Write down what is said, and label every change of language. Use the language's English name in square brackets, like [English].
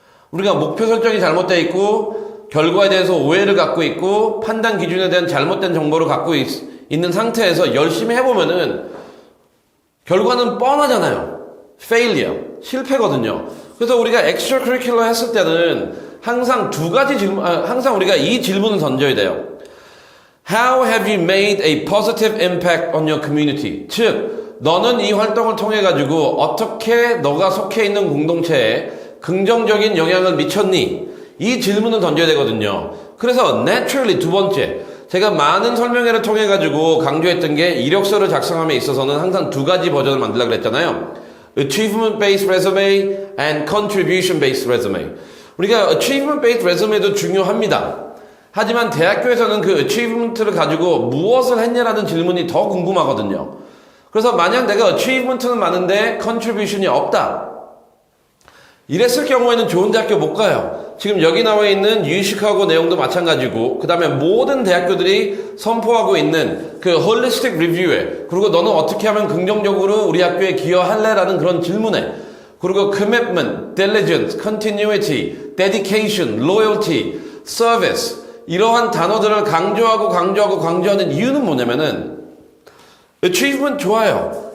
[Korean] 우리가 목표 설정이 잘못되어 있고 결과에 대해서 오해를 갖고 있고 판단 기준에 대한 잘못된 정보를 갖고 있는 상태에서 열심히 해보면은 결과는 뻔하잖아요. failure, 실패거든요. 그래서 우리가 extracurricular 했을 때는 항상 항상 우리가 이 질문을 던져야 돼요. [English] How have you made a positive impact on your community? [Korean] 즉, 너는 이 활동을 통해 가지고 어떻게 너가 속해 있는 공동체에 긍정적인 영향을 미쳤니? 이 질문을 던져야 되거든요. 그래서 naturally 두 번째, 제가 많은 설명회를 통해 가지고 강조했던 게 이력서를 작성함에 있어서는 항상 두 가지 버전을 만들려고 그랬잖아요. [English] Achievement based resume and contribution based resume. [Korean] 우리가 achievement based resume도 중요합니다. 하지만 대학교에서는 그 achievement를 가지고 무엇을 했냐라는 질문이 더 궁금하거든요. 그래서 만약 내가 achievement는 많은데 contribution이 없다. 이랬을 경우에는 좋은 대학교 못 가요. 지금 여기 나와 있는 유시카고 내용도 마찬가지고, 그 다음에 모든 대학교들이 선포하고 있는 그 holistic review에, 그리고 너는 어떻게 하면 긍정적으로 우리 학교에 기여할래라는 그런 질문에, 그리고 [English] commitment, diligence, continuity, dedication, loyalty, service, [Korean] 이러한 단어들을 강조하는 이유는 뭐냐면은 achievement 좋아요.